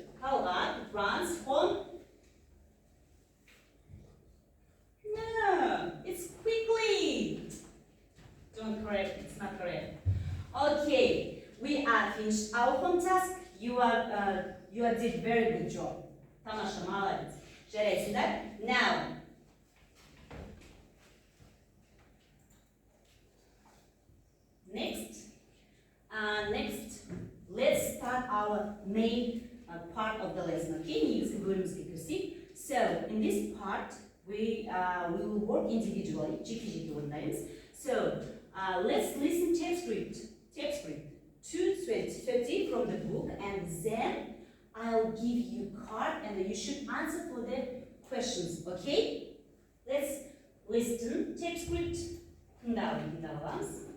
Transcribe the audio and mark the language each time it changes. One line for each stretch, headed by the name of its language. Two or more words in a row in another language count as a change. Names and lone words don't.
English: How about runs home? No, it's quickly. Don't correct, it's not correct. Okay, we are finished our home task. You did very good job.
Kazakh: Тамаша, молодец. Жарайсыңдар.
English: Now, next, let's start our main part of the lesson.
Kazakh: Okay, негізгі бөлімімізге кірісейік.
English: So, in this part, we will work individually.
Kazakh: Жеке-жеке орындаймыз.
English: So, let's listen tape script. 2:30 from the book, and then I'll give you card, and you should answer for the questions. Okay? Let's listen. Tape script.
Kazakh: Tыңдауымыз.